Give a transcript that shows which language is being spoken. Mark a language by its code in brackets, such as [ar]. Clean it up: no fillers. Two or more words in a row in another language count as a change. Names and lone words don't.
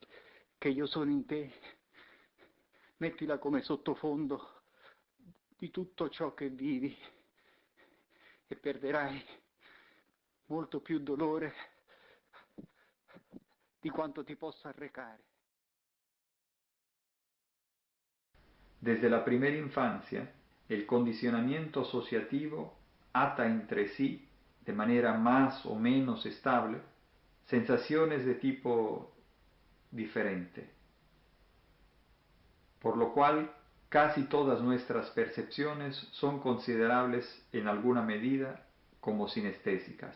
[it] che io sono in te, mettila come sottofondo di tutto ciò che vivi e perderai molto più dolore di quanto ti possa arrecare. [es] Desde la primera infancia, el condicionamiento asociativo ata entre sí, de manera más o menos estable, sensaciones de tipo diferente, por lo cual casi todas nuestras percepciones son considerables en alguna medida como sinestésicas.